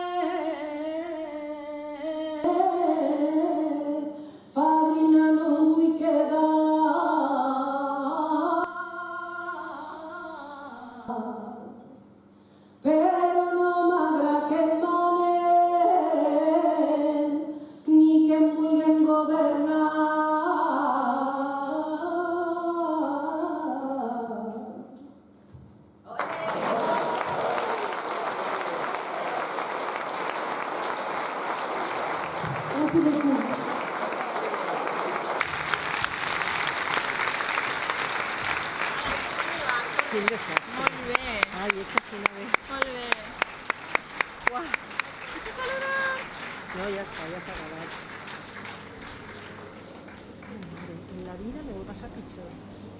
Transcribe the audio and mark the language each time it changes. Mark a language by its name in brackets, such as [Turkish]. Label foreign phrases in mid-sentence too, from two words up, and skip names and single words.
[Catalan] fadrina no vull quedar, però no m'agrada que em manen ni que em vulguin governar. [French] Merci beaucoup. [Catalan] Quin desastre. Molt bé, Ai, és que si no ve... molt bé. Uau, i se saluda! [Spanish] No, ya está, ya se ha acabado. Ay, madre, en la vida me voy a pasar pichón.